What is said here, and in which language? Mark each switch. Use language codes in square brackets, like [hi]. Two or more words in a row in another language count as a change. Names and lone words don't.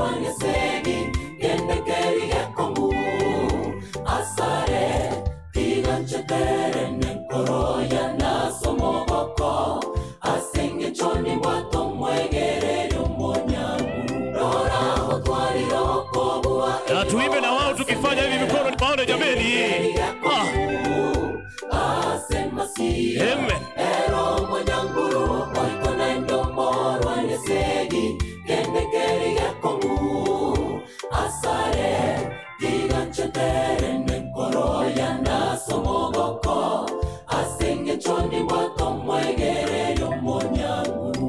[guz] anesegi, kende keriga komu, asare, tiganchetere nenkoro ya naso mogoko, asenge choni mwato mwegere yomonyanguru. Rora otwariro koboa [sw] na tuimbe na wao tukifanya hivi mikono nipaone jameni. Amen. [guz] Ero manyanguru, oitona indomboro anesegi, kende keriga komu, asare, tiganchetere nenkoro ya naso mogoko, asenge choni mwato mwegere yomonyanguru.